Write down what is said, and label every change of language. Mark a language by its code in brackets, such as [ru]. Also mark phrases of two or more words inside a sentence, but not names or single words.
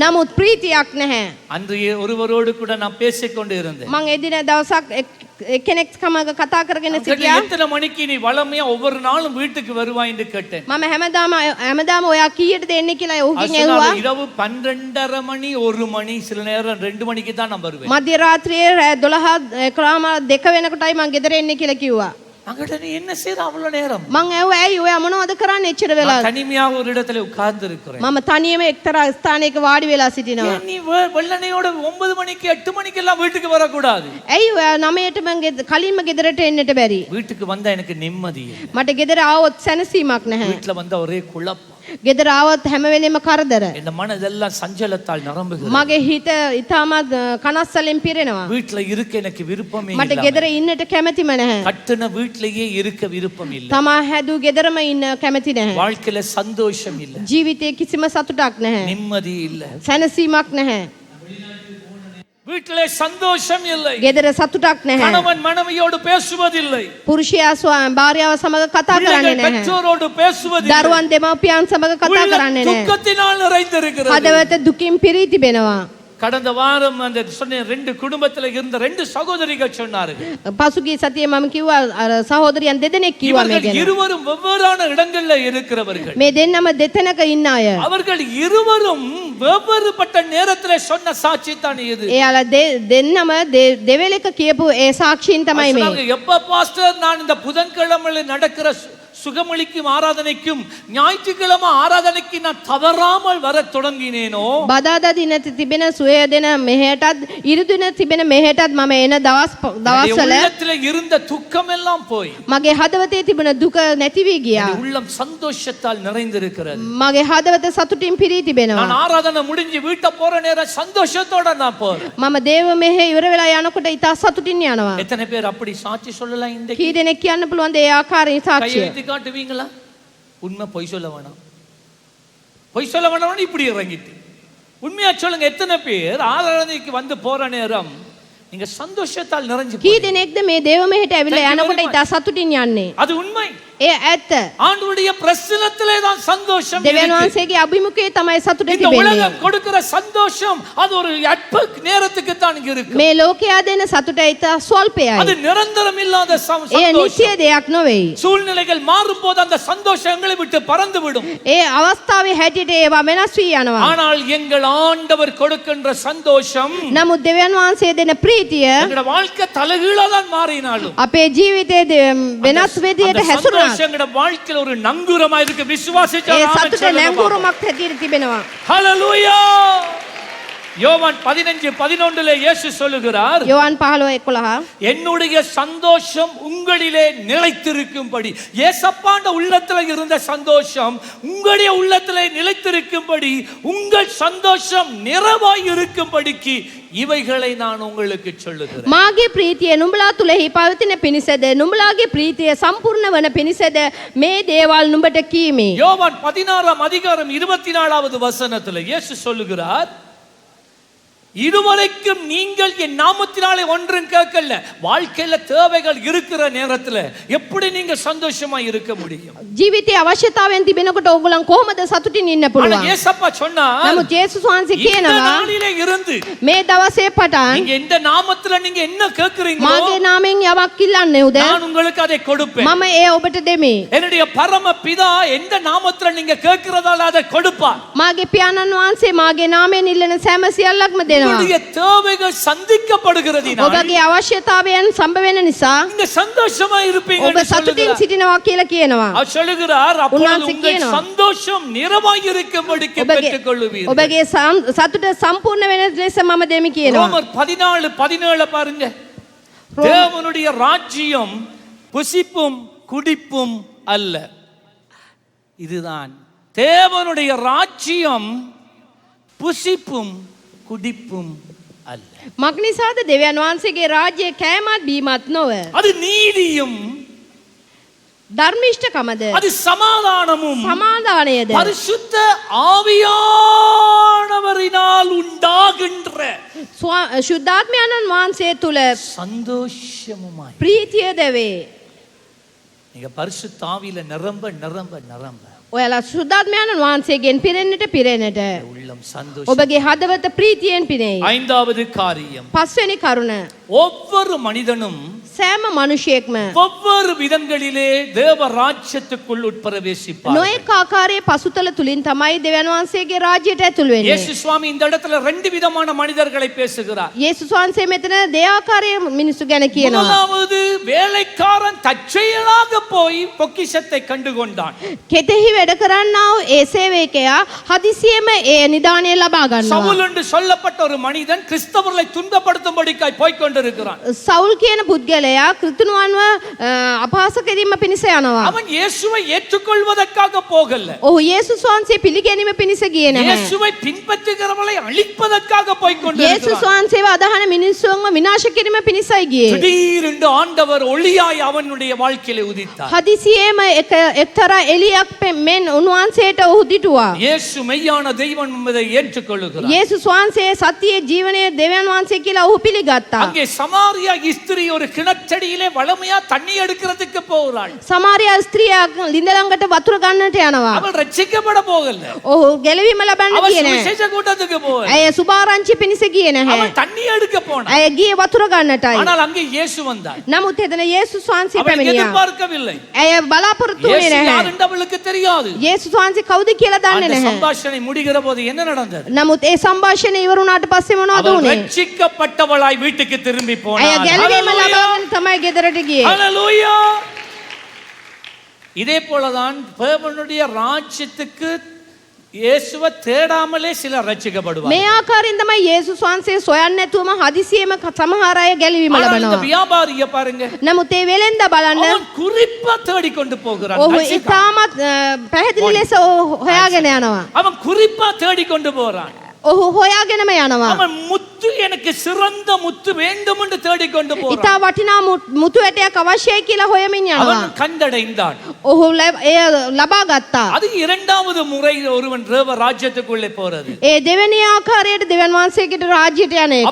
[si] නමුත් ප්‍රීතියක් නැහැ. [ta] அன்றைய ஒருவரோடு கூட நான் பேசிக்கொண்டு இருந்தேன். [si] මං එදින දවසක් කෙනෙක් සමග කතා කරගෙන [ta] அவன் [si] සිටියා. [ta] எத்தனை மணிக்கு நீ வளமையா ஒவ்வொரு நாளும் வீட்டுக்கு வருவாய் என்று கேட்டேன். [si] මම හැමදාම ඔයා කීයටද එන්නේ කියලා [ta] அவர் [si] ඔහුගෙන් [ta] சொன்னாரு, [si] ඇහුවා. [ta] இரவு 12:30 மணி 1 மணி சில நேரம் 2 மணிக்கு தான் நான் வருவேன். [si] මධ්‍ය රාත්‍රියේ 12 වෙනකොටයි මං ගෙදර එන්නේ කියලා කිව්වා. [ta] அங்கட நீ என்ன செய்ற அவ்வளவு நேரம்? [si] මං ඇහුවා ඇයි ඔයා මොනවද කරන්නේ එච්චර වෙලා? [ta] நான் தனிமையாக ஒரு இடத்துல உட்கார்ந்து இருக்கிறேன். [si] මම තනියම එක්තරා ස්ථානයක වාඩි වෙලා සිටිනවා. [ta] நீ வெள்ளனையோட 9 மணிக்கு 8 மணிக்கு எல்லாம் வீட்டுக்கு வரக்கூடாது. [si] ඇයි ඔයා 9ට මං කලින්ම ගෙදරට එන්නට බැරි? [ta] வீட்டுக்கு வந்தா எனக்கு நிம்மதி இல்லை. [si] මට ගෙදර ආවොත් සැනසීමක් නැහැ. [ta] வீட்டுல வந்தா ஒரே குழப்பம். [si] ගෙදර ආවොත් හැම වෙලෙම කරදර. [ta] இந்த மனதெல்லாம் சஞ்சலத்தால் நிரம்புகிறது. [si] මගේ හිත ඉතාමත් කනස්සලෙන් පිරෙනවා. [ta] வீட்டுல இருக்க எனக்கு விருப்பமே [si] මට [ta] இல்லை. [si] ගෙදර ඉන්නට කැමැතිම නැහැ. [ta] கட்டின வீட்டிலேயே இருக்க விருப்பம் இல்லை. [si] තමා හැදූ ගෙදරම ඉන්න කැමැති නැහැ. [ta] வாழ்க்கையில சந்தோஷம் இல்லை, [si] ජීවිතේ කිසිම සතුටක් නැහැ. [ta] நிம்மதி இல்லை, [si] සැනසීමක් නැහැ. [ta] வீட்டிலே சந்தோஷம் இல்லை. [si] ගෙදර සතුටක් නැහැ. [ta] கணவன் மனைவியோடு பேசுவதில்லை, [si] පුරුෂයා භාර්යාව සමග කතා කරන්නේ [ta] பிள்ளைகள் [si] නැහැ. [ta] பெற்றோரோடு பேசுவதில்லை. [si] දරුවන් දෙමව්පියන් සමග කතා [ta] உள்ளம் [si] කරන්නේ නැහැ. [ta] துக்கத்தினால் நிறைந்திருக்கிறது. [si] හදවත දුකින් පිරී තිබෙනවා. [ta] கடந்த வாரம் அந்த சொன்ன 2 குடும்பத்தில் இருந்த 2 சகோதரிகள் சொன்னார்கள். [si] පසුගිය සතියේ මම කිව්වා අර සහෝදරියන් දෙදෙනෙක් කිව්වා මේ ගැන. [ta] இருவரும் வெவ்வேறான இடங்கள்ல இருக்கிறவர்கள். [si] මේ දෙන්නම දෙතැනක ඉන්න අය. [ta] அவர்கள் இருவரும் வெவ்வேறுபட்ட நேரத்துல சொன்ன சாட்சி தான் இது. [si] එයාලා දෙන්නම දෙවෙලක කියපු ඒ சாட்சியின் තමයි මේ. [ta] எப்ப பாஸ்டர் நான் இந்த புதன்கிழமையில நடக்கிற சுகமளிக்கும் ஆராதனைக்கும் ஞாயிற்றுக்கிழமை ஆராதனைக்கு நான் தவறாமல் வர தொடங்கினேனோ [si] බදාදා දින තිබෙන සුවය දෙන මෙහෙටත් ඉරිදින තිබෙන මෙහෙටත් මම එන දවස්වල [ta] உள்ளத்துல இருந்த துக்கம் எல்லாம் போய் [si] මගේ හදවතේ තිබුණ දුක නැති වී ගියා. [ta] உள்ளம் சந்தோஷத்தால் நிறைந்திருக்கிறது. [si] මගේ හදවත සතුටින් පිරී තිබෙනවා. [ta] நான் ஆராதனை முடிஞ்சு வீட்டை போற நேரம் சந்தோஷத்தோட நான் போறேன். [si] මම දේව මෙහෙ ඉවර වෙලා යනකොට ඉතා සතුටින් යනවා. [ta] எத்தனை பேர் அப்படி சாட்சி சொல்லலாம் இன்றைக்கு? [si] කී දෙනෙක් කියන්න පුළුවන්ද ඒ ආකාරයෙන් සාක්ෂිය? [ta] காட்டுவீங்களா? உண்மை பொய் சொல்ல வேணாம், பொய் சொல்ல வேணாம். இப்படி இறங்கிட்டு உண்மையா சொல்லுங்க. எத்தனை பேர் ஆராதனைக்கு வந்து போற நேரம் நீங்க சந்தோஷத்தால் நிறைஞ்சு [si] කී දෙනෙක්ද මේ දේව මෙහෙට ඇවිල්ලා යනකොට ඉතා සතුටින් යන්නේ? [ta] அது உண்மை. [si] ඒ ඇත්ත. [ta] ஆண்டவருடைய பிரசன்னத்திலே தான் சந்தோஷம். [si] දෙවියන් වහන්සේගේ අභිමුඛයේ තමයි සතුට [ta] இந்த [si] තිබෙන්නේ. [ta] உலகம் கொடுக்கிற சந்தோஷம் அது ஒரு அற்ப நேரத்துக்கு தான் இருக்கு. [si] මේ ලෝකයා දෙන සතුට ඉතා ස්වල්පයයි. [ta] அது நிரந்தரம் இல்லாத [si] ඒ [ta] சந்தோஷம். [si] නිත්‍ය දෙයක් නොවේ. [ta] சூழ்நிலைகள் மாறும்போது அந்த சந்தோஷம் எங்களை விட்டு பறந்து விடும். [si] ඒ අවස්ථාවේ හැටියට ඒවා වෙනස් වී යනවා. [ta] ஆனால் எங்கள் ஆண்டவர் கொடுக்கின்ற சந்தோஷம் [si] නමුත් දෙවියන් වහන්සේ දෙන ප්‍රීතිය [ta] எங்களோட வாழ்க்கை தலைகீழா தான் மாறினாலும் [si] අපේ ජීවිතයේ වෙනස් විදියට හැසිරුණා. [ta] எங்களோட வாழ்க்கையில ஒரு நங்கூரமா இருக்கு. விசுவாசிச்சா [si] ඒ [ta] ஆமென் [si] සතුට [ta] சொல்லுங்க. [si] නැංගුරුමක් හැටියට තිබෙනවා. [ta] ஹalleluya. யோவான் 15:11 இயேசு சொல்லுகிறார், [si] යෝවාන් 15:11 [ta] என்னுடைய சந்தோஷம் உங்களிலே நிலைத்திருக்கும்படி. ஏசப்பாண்ட உள்ளத்துல இருந்த சந்தோஷம் உங்களுடைய உள்ளத்திலே நிலைத்திருக்கும்படி, உங்கள் சந்தோஷம் நிறைவாய் இருக்கும்படிக்கு இவைகளை நான் உங்களுக்கு சொல்லுகிறேன். [si] මාගේ ප්‍රීතිය නුඹලා තුලෙහි පවතින පිණිසද නුඹලාගේ ප්‍රීතිය සම්පූර්ණ වන පිණිසද මේ දේවල් නුඹට කීමේ. [ta] யோவான் 16:24 வசனத்துல இயேசு சொல்லுகிறார், இதுவரைக்கும் நீங்கள் என் நாமத்தினாலே ஒன்றும் கேட்கல. வாழ்க்கையில தேவைகள் இருக்கிற நேரத்துல எப்படி நீங்க சந்தோஷமா இருக்க முடியும்? [si] ජීවිතයේ අවශ්‍යතාවයන් තිබෙනකොට ඕගොල්ලන් කොහොමද සතුටින් ඉන්න [ta] ஆனா [si] පුළුවන්? [ta] ஏசப்பா சொன்னா, [si] නමුත් යේසුස් වහන්සේ [ta] இந்த [si] කියනවා [ta] நாளிலே இருந்து [si] මේ දවසේ පටන් [ta] நீங்க எந்த நாமத்துல நீங்க என்ன கேட்கிறீங்களோ [si] මාගේ නාමයෙන් යමක් ඉල්ලන්නේ උද [ta] நான் உங்களுக்கு அதை கொடுப்பேன். [si] මම ඒ ඔබට දෙමි. [ta] என்னுடைய பரம பிதா எந்த நாமத்துல நீங்க கேட்கிறதால அதை கொடுப்பார். [si] මාගේ පියාණන් වහන්සේ මාගේ නාමයෙන් ඉල්ලන සෑම සියල්ලක්ම දෙනවා. [ta] உங்களுடைய தேவைகள் சந்திக்கப்படுகிறதினால் [si] ඔබගේ අවශ්‍යතාවයන් සම්බ වෙන නිසා [ta] நீங்க சந்தோஷமா இருப்பீங்க [si] ඔබ සතුටින් සිටිනවා කියලා කියනවා. [ta] அவர் சொல்லுகிறார், அப்பொழுது உன்னாசி உங்கள் [si] කියනවා. [ta] சந்தோஷம் நிறைவாய் இருக்கும்படிக்கு பெற்றுக் கொள்ளுவீர்கள். [si] ඔබගේ සතුට සම්පූර්ණ වෙන ලෙස මම දෙමි කියනවා. [ta] ரோமர் 14:17 பாருங்க. தேவனுடைய ராஜ்யம் புசிப்பும் குடிப்பும் அல்ல. இதுதான் தேவனுடைய ராஜ்யம் புசிப்பும் குடிப்பும் அல்ல. [si] මක්නිසාද දෙවියන් වහන්සේගේ රාජ්‍යයේ කෑමත් බීමත් නොව. [ta] அது நீதியும் [si] ධර්මිෂ්ඨකමද [ta] அது சமாதானமும் [si] සමාදානයද [ta] பரிசுத்த ஆவியானவரினால் உண்டாகின்ற [si] ශුද්ධාත්මයන්න් වහන්සේ තුල [ta] சந்தோஷமுமாய். [si] ප්‍රීතියද වේ. [ta] நீங்க பரிசுத்த ஆவியில நிரம்ப நிரம்ப நிரம்ப [si] ඔයාලා ශුද්ධාත්මයන්න් වහන්සේගෙන් පිරෙන්නට [ta] உள்ளம் சந்தோஷம். [si] ඔබගේ හදවත ප්‍රීතියෙන් පිරෙයි. [ta] ஐந்தாவது காரியம், [si] පස්වෙනි කරුණ [ta] ஒவ்வொரு மனிதனும் [si] සෑම මනුෂයෙක්ම [ta] ஒவ்வொரு விதங்களிலே தேவ ராஜ்யத்துக்குள் உட்பிரவேசிப்பார். [si] නොයෙක් ආකාරයේ පසුතල තුලින් තමයි දෙවියන් වහන්සේගේ රාජ්‍යයට ඇතුල් වෙන්නේ. [ta] இயேசு சுவாமி இந்த இடத்துல 2 விதமான மனிதர்களை பேசுகிறார். [si] යේසුස් වහන්සේ මෙතන දෙආකාරයේ මිනිස්සු ගැන කියනවා. [ta] முதலாவது வேலைக்காரன் தற்செயலாக போய் பொக்கிஷத்தை கண்டு கொண்டான். [si] කෙතෙහි වැඩ කරන්නා වූ ඒ සේවකයා හදිසියෙම ඒ නිදාණය ලබා ගන්නවා. [ta] சவுல் என்று சொல்லப்பட்ட ஒரு மனிதன் கிறிஸ்தவர்களை துன்பப்படுத்தும்படிக்காய் போய் கொண்டிருக்கிறான். [si] සවුල් කියන පුද්ගලයා ක්‍රිස්තුන්වන්ව අපහාස කිරීම පිණිස යනවා. [ta] அவன் இயேசுவை ஏற்றுக்கொள்வதற்காக போகல. [si] ඔහු යේසුස් වහන්සේ පිළිගැනීම පිණිස ගියේ නැහැ. [ta] இயேசுவை பின்பற்றுகிறவர்களை அழிப்பதற்காக போய் [si] යේසුස් [ta] கொண்டிருக்கிறான். [si] වහන්සේව අදහන මිනිස්සුන්ව විනාශ කිරීම පිණිසයි ගියේ. [ta] திடீரென்று ஆண்டவர் ஒளியாய் அவனுடைய வாழ்க்கையிலே உதித்தார். [si] හදිසියෙම එක්තරා එළියක් මෙන් උන්වහන්සේට ඔහු දිටුවා. [ta] இயேசு மெய்யான தெய்வம் என்பதை ஏற்றுக்கொள்கிறார். [si] යේසුස් වහන්සේ සත්‍යයේ ජීවනයේ දෙවියන් වහන්සේ කියලා ඔහු පිළිගත්තා. [ta] அங்கே சமாரியா ஸ்திரீ ஒரு கிணற்றடியிலே வளமையா தண்ணி எடுக்கிற எடுக்கிறதுக்கு போகிறாள். [si] සමාරියා ස්ත්‍රියක් ලිඳ ළඟට වතුර ගන්නට යනවා. [ta] அவள் ரட்சிக்கப்பட போகல. [si] ඔහු ගැලවීම ලබන්න [ta] அவள் [si] ගියේ නැහැ. [ta] சுவிசேஷ கூட்டத்துக்கு போகல. [si] ඇය සුභාරංචි පිණිස ගියේ නැහැ. [ta] அவள் தண்ணி எடுக்க போனாள். [si] ඇය ගියේ වතුර ගන්නටයි. [ta] ஆனால் அங்கே இயேசு வந்தார். [si] නමුත් එතන යේසුස් වහන්සේ [ta] அவள் [si] පැමිණියා. [ta] எதிர்பார்க்கவில்லை. [si] ඇය බලාපොරොත්තු [ta] இயேசு [si] වෙන්නේ නැහැ. [ta] யார் என்று அவளுக்கு தெரியாது. [si] යේසුස් වහන්සේ කවුද කියලා දන්නේ [ta] அந்த [si] නැහැ. [ta] சம்பாஷணை முடிகிற போது என்ன நடந்தது? [si] නමුත් ඒ සංഭാෂණය ඉවර වුණාට පස්සේ මොනවද [ta] அவள் [si] වුනේ? [ta] ரட்சிக்கப்பட்டவளாய் வீட்டுக்கு திரும்பி [si] ඇය [ta] போனாள். [si] ගැලවීම ලබාගෙන තමයි ගෙදරට ගියේ. [ta] ஹalleluya. இதே போலதான் தேவனுடைய ராஜ்யத்துக்கு இயேசுவை தேடாமலே சிலர் ரட்சிக்கப்படுவார்கள். [si] මේ ආකාරයෙන් තමයි යේසුස් වහන්සේ සොයන්නේ නැතුවම හදිසියෙම සමහර අය ගැලවීම [ta] ஆனால் இந்த [si] ලබනවා. [ta] வியாபாரியை பாருங்க. [si] නමුත් ඒ වෙලෙන්ද බලන්න [ta] அவன் குறிப்பா தேடிக்கொண்டு போகிறான். [si] ඔහු [ta] ரட்சிக்க. [si] ඉතාමත් පැහැදිලි ලෙස හොයාගෙන යනවා. [ta] அவன் குறிப்பா தேடிக்கொண்டு போறான். [si] ඔහු හොයාගෙනම යනවා. [ta] அவன் முத்து எனக்கு சிறந்த முத்து வேண்டும் என்று தேடிக்கொண்டு போறான். [si] ඉතා වටිනා මුතු ඇටයක් අවශ්‍යයි කියලා හොයමින් යනවා. [ta] அவன் கண்டடைந்தான். [si] ඔහු එය ලබා ගත්තා. [ta] அது இரண்டாவது முறை ஒருவன் தேவ ராஜ்யத்துக்குள்ளே போறது. [si] ඒ දෙවෙනි ආකාරයට දෙවියන් වහන්සේගේ රාජ්‍යයට යන එක.